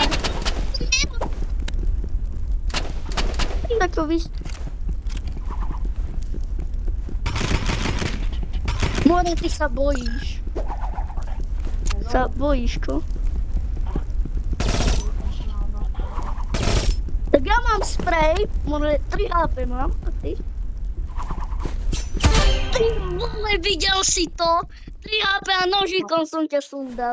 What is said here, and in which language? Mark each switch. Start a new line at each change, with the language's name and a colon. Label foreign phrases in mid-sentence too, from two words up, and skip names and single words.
Slovak: Tak to vys... More, ty sa bojíš. Sa bojíš, čo? Ja mám spray, może 3 HP mám, a ty? Ty vole, videl si to? 3 HP a nožíkom som ťa sundal.